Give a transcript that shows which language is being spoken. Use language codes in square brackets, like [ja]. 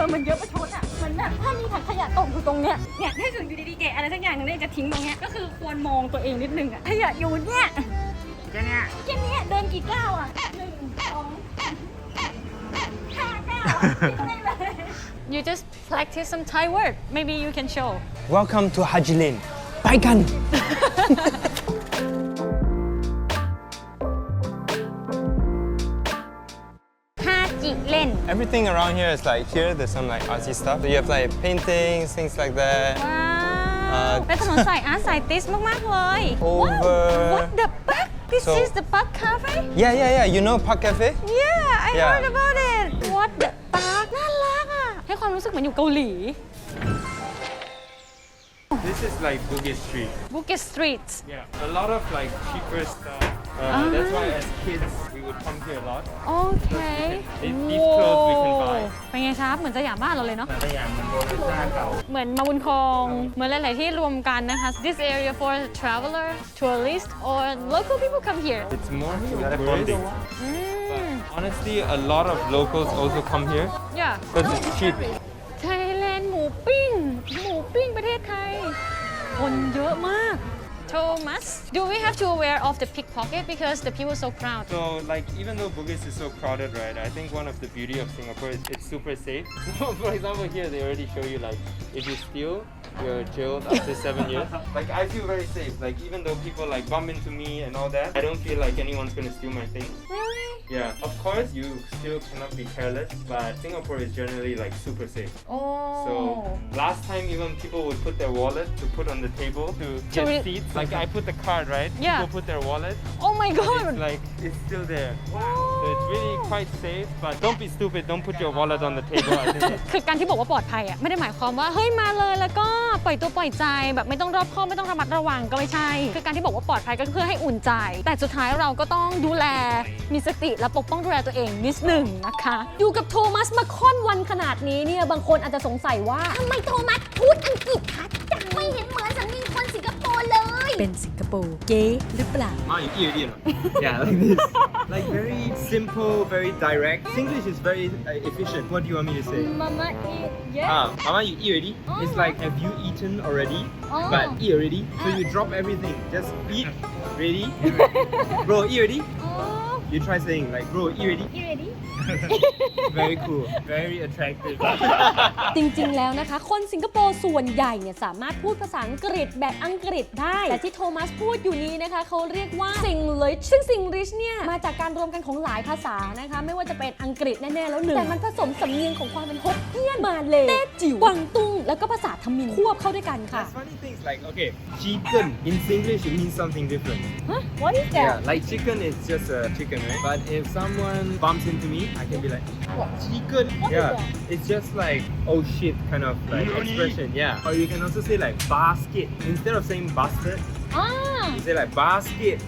[th] มันเยอะประชดอ่ะเหมือนแบบถ้ามีถังขยะตกอยู่ตรงเนี้ยเนี่ยถ้าถึงอยู่ดีๆแกะอะไรสักอย่างหนึงเนี่ยจะทิ้งตรงเนี้ยก็คือควรมองตัวเองนิดนึงอ่ะขยะอยู่เนี่ยแค่เนี้ยเดินกี่ก้าวอ่ะ1 2 5 ก้าวทิ้งได้เลย [en] You just practice some Thai word maybe you can show Welcome to Haji Lane. [th] ไปกัน ฮาจิเล่น [en] Everything around here is like here. There's some like artsy stuff. So you have like paintings, things like that. [th] ว้าวเป็นถนนสายอาร์ตสายติสมากๆเลย [en] Over. Wow, what the fuck this So- is the Park Cafe Yeah. You know Park Cafe? Yeah I Yeah. heard about it What the fuck [th] น่ารักอ่ะให้ความรู้สึกเหมือนอยู่เกาหลี [en] This is like Bugis Street. Bukit Street Yeah, a lot of like cheaper stuff. That's why as kids we would come here a lot. [th] โอเค [en] These clothes we can buy. [th] เป็นไงครับเหมือนสยามบ้านเราเลยเนาะ แต่อย่างมันโบราณเก่า เหมือนมาบุญครองเหมือนหลาย ๆ ที่รวมกันนะคะ [en] This area for traveler tourist or local people come here It's more for tourists. อืม Honestly, a lot of locals also come here yeah because it's cheap. [th] ไทยแลนด์หมูปิ้ง หมูปิ้งประเทศไทย คนเยอะมาก [en] Thomas do we have to aware of the pickpocket because the people so crowded So, like, even though Bugis is so crowded, right? I think one of the beauty of Singapore is it's super safe. So, for example, here they already show you like if you steal, you're jailed up to 7 years. Like, I feel very safe. Like, even though people like bump into me and all that, I don't feel like anyone's gonna steal my things. really Yeah, of course, you still cannot be careless, but Singapore is generally like super safe. oh So last time even people would put their wallet to put on the table to get seats. Like I put the card, right? Yeah. People put their wallet. oh my It's god like it's still there. So it's really quite safe, but don't be stupid. Don't put your wallet on the table. I think it's [th] คือการที่บอกว่าปลอดภัยอ่ะไม่ได้หมายความว่าเฮ้ยมาเลยแล้วก็ปล่อยตัวปล่อยใจแบบไม่ต้องรอบคอบไม่ต้องระมัดระวังก็ไม่ใช่ คือการที่บอกว่าปลอดภัยก็เพื่อให้อุ่นใจ แต่สุดท้ายเราก็ต้องดูแลมีสติและปกป้องดูแลตัวเองนิดหนึ่งนะคะ อยู่กับโทมัสมาค่อนวันขนาดนี้เนี่ยบางคนอาจจะสงสัยว่าทำไมโทมัสพูดอังกฤษชัดจังไม่เห็นเหมือนสำเนียงคนสิงคโปร์เลย เป็นสิงคโปร์เก๊หรือเปล่า [en] Mama, you eat already or not? Yeah, like this. Like very simple, very direct. Singlish is very efficient. What do you want me to say? Mama eat yeah Mama, you eat already? It's like, have you eaten already? But eat already. So you drop everything. Just eat. Ready? Bro, eat already? You try saying like, bro, eat already? you ready Very cool. Very attractive. [th] จริงๆ แล้วนะคะ คนสิงคโปร์ส่วนใหญ่เนี่ยสามารถพูดภาษาอังกฤษแบบอังกฤษได้ แต่ที่โทมัสพูดอยู่นี้นะคะเขาเรียกว่า Singlish ซึ่ง Singlish เนี่ยมาจากการรวมกันของหลายภาษานะคะไม่ว่าจะเป็นอังกฤษแน่ๆแล้วหนึ่งแต่มันผสมสำเนียงของความเป็นฮกเกี้ยนมาเลยแต้จิ๋วกวางตุ้งแล้วก็ภาษาทมิฬควบเข้าด้วยกันค่ะ [en] There's funny things like, okay, chicken. In Singlish, it means something different. what is Yeah, like chicken is just a chicken, right? But if someone bumps into me, I can be like, what, chicken? Yeah, it's just like, oh shit, kind of like expression, yeah. Or you can also say like basket. Instead of saying bastard, you say like basket.